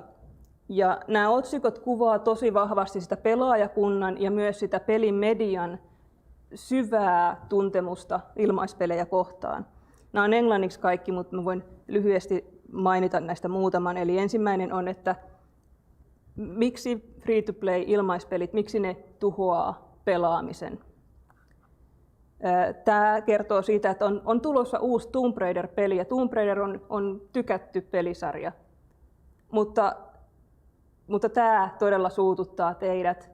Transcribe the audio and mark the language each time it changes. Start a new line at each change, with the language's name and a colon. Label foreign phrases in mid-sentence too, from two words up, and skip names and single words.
Finnish: Ja nämä otsikot kuvaa tosi vahvasti sitä pelaajakunnan ja myös sitä pelimedian syvää tuntemusta ilmaispelejä kohtaan. Nämä on englanniksi kaikki, mutta mä voin lyhyesti mainita näistä muutaman. Eli ensimmäinen on, että miksi free-to-play ilmaispelit, miksi ne tuhoaa pelaamisen. Tämä kertoo siitä, että on tulossa uusi Tomb Raider-peli, ja Tomb Raider on tykätty pelisarja. Mutta tämä todella suututtaa teidät.